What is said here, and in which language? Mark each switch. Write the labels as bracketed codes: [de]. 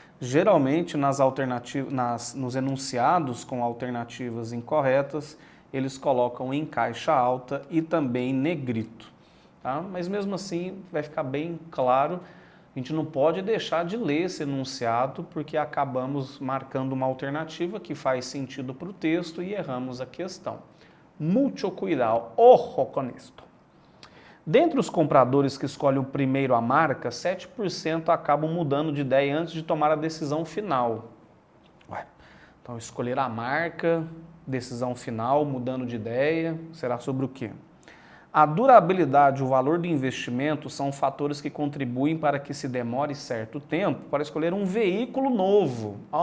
[pt] Geralmente nos enunciados com alternativas incorretas, eles colocam em caixa alta e também negrito. Tá? Mas mesmo assim vai ficar bem claro. A gente não pode deixar de ler esse enunciado porque acabamos marcando uma alternativa que faz sentido para o texto e erramos a questão. [es] Mucho cuidado, ojo con esto. [pt] Dentre os compradores que escolhem o primeiro a marca, 7% acabam mudando de ideia antes de tomar a decisão final. Então escolher a marca, decisão final, mudando de ideia, será sobre o quê? A durabilidade e o valor do investimento são fatores que contribuem para que se demore certo tempo para escolher um veículo novo.